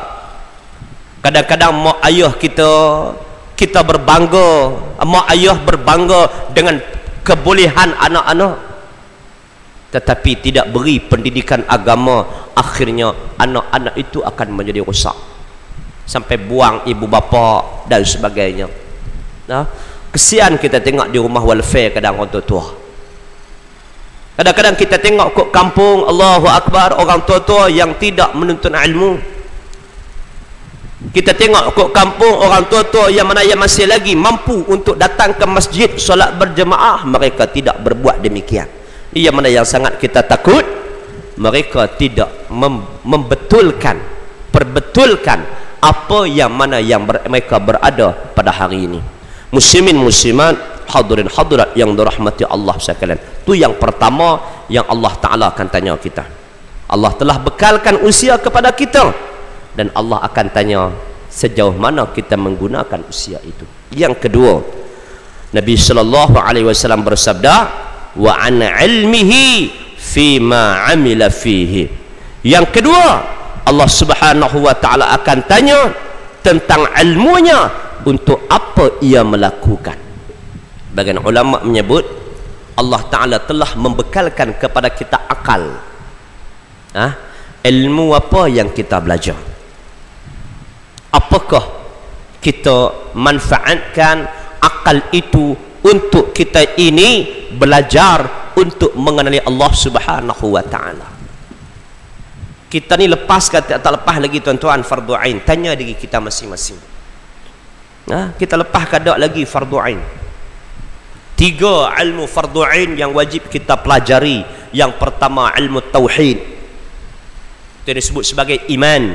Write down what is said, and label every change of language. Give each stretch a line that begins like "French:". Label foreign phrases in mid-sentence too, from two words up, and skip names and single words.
Malay: Kadang-kadang mak ayah kita berbangga, mak ayah berbangga dengan kebolehan anak-anak, tetapi tidak beri pendidikan agama. Akhirnya anak-anak itu akan menjadi rosak, sampai buang ibu bapa dan sebagainya. Kesian kita tengok di rumah welfare kadang orang tua-tua. Kadang-kadang kita tengok kok kampung,
Arabic: الله أكبر,
Malay: orang tua-tua yang tidak menuntut ilmu. Kita tengok kok kampung orang tua-tua yang mana yang masih lagi mampu untuk datang ke masjid solat berjemaah, mereka tidak berbuat demikian. Yang mana yang sangat kita takut, mereka tidak perbetulkan apa yang mana yang mereka berada pada hari ini. Muslimin muslimat, hadirin hadirat yang dirahmati Allah sekalian, itu yang pertama yang Allah Ta'ala akan tanya kita. Allah telah bekalkan usia kepada kita, dan Allah akan tanya sejauh mana kita menggunakan usia itu. Yang kedua, Nabi
Arabic: صلى الله عليه وسلم
Malay: bersabda,
Arabic: وعن علمه فيما عمل فيه.
Malay: Yang kedua, Allah
Arabic: سبحانه وتعالى
Malay: akan tanya tentang ilmunya untuk apa ia melakukan. Bagian ulama menyebut Allah Ta'ala telah membekalkan kepada kita akal. Ilmu apa yang kita belajar? Apakah kita manfaatkan akal itu untuk kita ini belajar untuk mengenali Allah
Arabic: سبحانه وتعالى?
Malay: Kita ni lepas ke tak lepas lagi tuan-tuan fardu ain? Tanya diri kita masing-masing. Kita lepas ke tak lagi fardu ain? 3 ilmu fardu ain yang wajib kita pelajari. Yang pertama, ilmu tauhid, itu disebut sebagai iman.